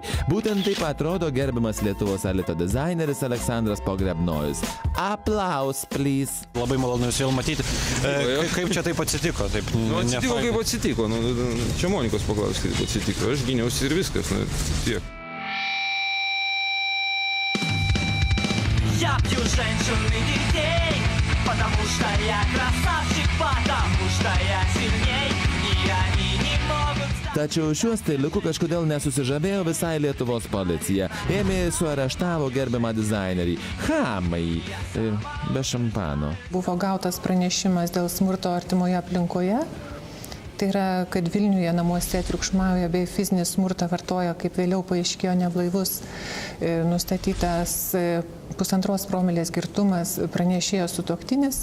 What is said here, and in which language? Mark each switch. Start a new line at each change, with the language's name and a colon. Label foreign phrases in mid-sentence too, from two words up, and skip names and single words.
Lithuanian: Būtent taip atrodo gerbiamas Lietuvos elito dizaineris Aleksandras Pogrebnojus.
English: Aplaus, please.
Lithuanian: Labai malonu jūs vėl matyti. Kaip čia taip atsitiko? Taip, atsitiko kaip atsitiko. Čia Monikos paklausti, kaip atsitiko. Aš gyniausi ir viskas. Tiek.
Russian: Я пью женщин и детей, потому что я красавчик, потому что я сильней, и они не могут...
Lithuanian: Tačiau šiuo stiliuku kažkodėl nesusižavėjo visai Lietuvos policija. Ėmė suareštavo gerbiamą dizainerį. Chamai. Be šampano. Buvo gautas pranešimas dėl smurto artimoje aplinkoje. Tai yra, kad Vilniuje namuose triukšmauja bei fizinį smurtą vartoja, kaip vėliau paaiškėjo, neblaivus, nustatytas 1,5 promilės girtumas, pranešėjo sutuoktinis.